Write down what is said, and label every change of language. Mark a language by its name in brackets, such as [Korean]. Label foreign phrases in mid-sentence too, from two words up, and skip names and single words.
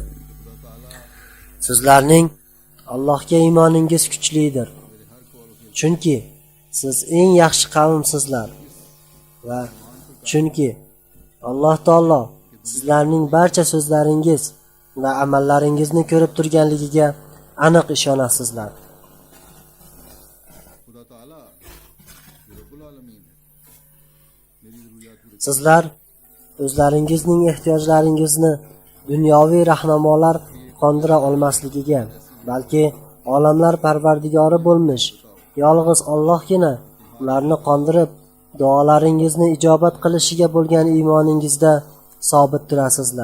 [Uzbek] Sizlarning Allohga iymoningiz kuchlidir. chunki siz eng yaxshi qavmsizlar va chunki Alloh taolo sizlarning barcha so'zlaringiz va amallaringizni ko'rib turganligiga aniq ishonasizlar. [Urdu] خدا تعالیٰ یہ [Arabic] رب العالمين [Urdu] ہے، میری ضروریات پوری [Uzbek] Sizlar o'zlaringizning ehtiyojlaringizni dunyoviy rahnamolar qondira olmasligiga, balki olamlar parvardigori bo'lmish yolg'iz Allohgina ularni qondirib, duolaringizni ijobat qilishiga bo'lgan iymoningizda sobit turasizlar.